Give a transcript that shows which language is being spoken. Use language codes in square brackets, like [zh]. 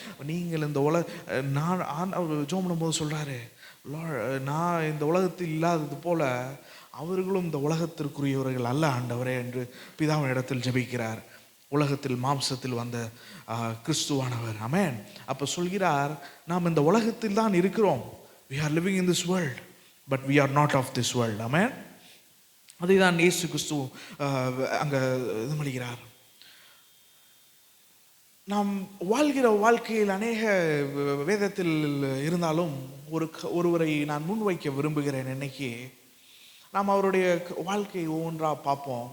[ta] நீங்கள் இந்த நான் ஜெபம் பண்ணும்போது சொல்கிறாரு, நான் இந்த உலகத்தில் இல்லாதது போல அவர்களும் இந்த உலகத்திற்குரியவர்கள் அல்ல ஆண்டவரே என்று பிதாவின் இடத்தில் ஜெபிக்கிறார். உலகத்தில் மாம்சத்தில் வந்த கிறிஸ்துவானவர். ஆமென். அப்போ சொல்கிறார், நாம் இந்த உலகத்தில் தான் இருக்கிறோம். [en] we are living in this world but we are not of this world. [ta] ஆமென். அதுதான் இயேசு கிறிஸ்து அங்கே இது பண்ணுகிறார். நாம் வாழ்கிற வாழ்க்கையில் அநேக வேதத்தில் இருந்தாலும் ஒருவரை நான் முன்வைக்க விரும்புகிறேன். இன்னைக்கு நாம் அவருடைய வாழ்க்கையை ஒவ்வொன்றாக பார்ப்போம்.